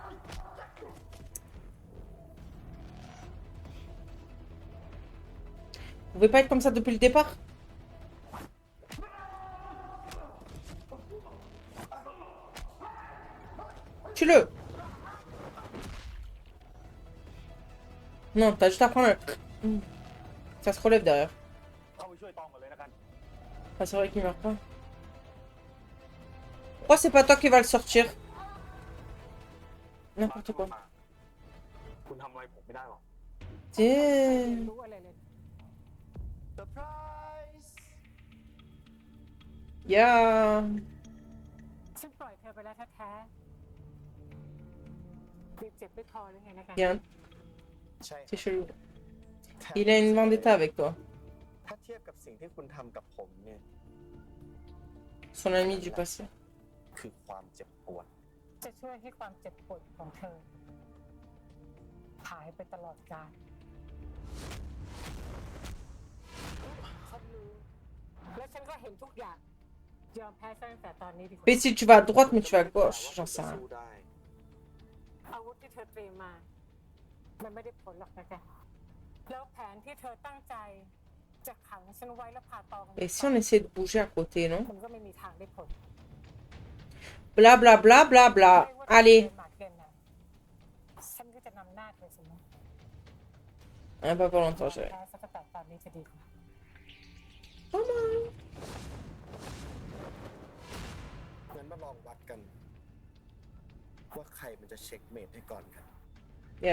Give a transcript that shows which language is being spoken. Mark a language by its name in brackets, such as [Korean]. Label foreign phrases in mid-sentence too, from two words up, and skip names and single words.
[French] Vous pouvez pas être comme ça depuis le départ? Tue-le. Non, t'as juste à prendre un... Hmm. Ça se relève derrière. [Thai] เข้าไปช่วยตองก่อนเลยนะกัน [French] Ah, c'est vrai qu'il meurt pas. Pourquoi c'est pas toi qui va le sortir? [Thai] มา [French] N'importe quoi. [Thai] มาคุณทำอะไรผมไม่ได้หรอก [French] Tiens. [Thai] รู้อะไรเลย เซอร์ไพรส์ [French] Yeah. [Thai] ฉันปล่อยเธอไปแล้วแท้ๆคือเจ็บไม่พอหรือไงนะกัน [French] Bien. [Thai] ใช่ [French] C'est chelou. [Thai] แถม [French] Il a une vendetta avec toi. [Thai] ถ้าเทียบกับสิ่งที่คุณทำกับผมเนี่ย [French] Son ami du passé. [Thai] คือความเจ็บปวด จะช่วยให้ความเจ็บปวดของเธอหายไปตลอดกาลฉันรู้และฉันก็เห็นทุกอย่าง ยอมแพ้ซะตั้งแต่ตอนนี้ดีกว่า [French] Mais si tu vas à droite, mais tu vas à gauche, j'en sais rien. [Thai] สู้ได้ อาวุธที่เธอเตรียมมา มันไม่ได้ผลหรอกนะแกแล้วแผนที่เธอตั้งใจจะขังฉันไว้แล้วพาตอง [French] Et si on essaie de bouger à côté, non? [Thai] มันก็ไม่มีทางได้ผล [French] Bla bla bla bla bla. Allez. [Thai] ฉันก็จะนำหน้าเธอเสมอ [French] Ah, pas pour longtemps, je vais. [Thai] แพ้สักแต่ตอนนี้จะดีกว่า งั้นมาลองวัดกัน ว่าใครมันจะเช็คเมทให้ก่อนกัน [French] Yeah.